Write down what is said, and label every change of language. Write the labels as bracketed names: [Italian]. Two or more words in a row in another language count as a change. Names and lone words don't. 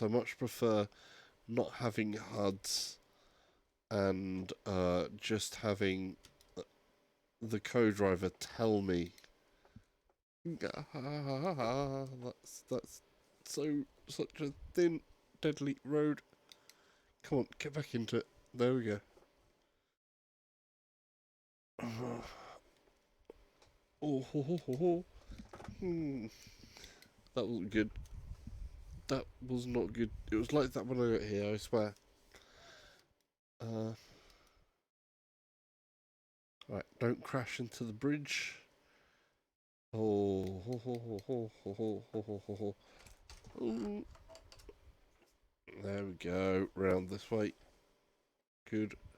[English] I much prefer not having HUDs and just having the co-driver tell me. That's such a thin, deadly road. Come on, get back into it. There we go. Oh, ho, ho, ho, ho. That wasn't good. That was not good. It was like that when I got here, I swear. Right, don't crash into the bridge. Oh, ho, ho, ho, ho, ho, ho, ho, ho, ho. Ooh. There we go. Round this way. Good.